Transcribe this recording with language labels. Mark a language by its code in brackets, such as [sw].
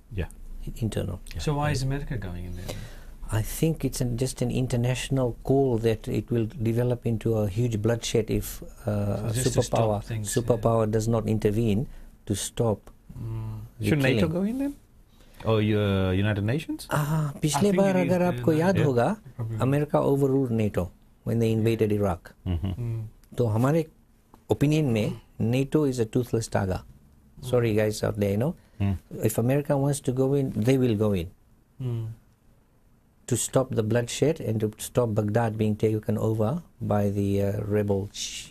[en] Yeah. Internal. Yeah. So why is America going in there? I think it's just an international call that it will develop into a huge bloodshed if superpower does not intervene to stop. Should NATO go in then? Or United Nations? [hi] पिछले बार अगर आपको याद होगा, America [en] overruled NATO when they invaded Iraq. [hi] तो हमारे [en] opinion में NATO is a toothless tiger. Sorry guys out there, you know. If America wants to go in, they will go in. To stop the bloodshed and to stop Baghdad being taken over by the rebel Shia